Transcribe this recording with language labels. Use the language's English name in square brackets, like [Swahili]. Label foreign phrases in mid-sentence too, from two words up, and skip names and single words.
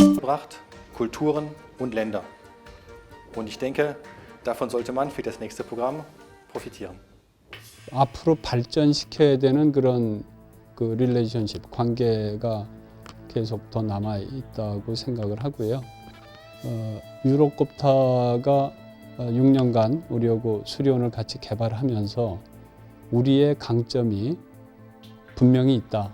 [German] zusammengebracht, Kulturen und Länder. Und ich denke, davon sollte man für das nächste Programm profitieren. [Korean] 앞으로 발전시켜야 되는 그런 그 릴레이션십, 관계가 계속 더 남아 있다고 생각을 하고요. 유로콥타가 6년간 우리하고 수리온을 같이 개발하면서 우리의 강점이 분명히 있다.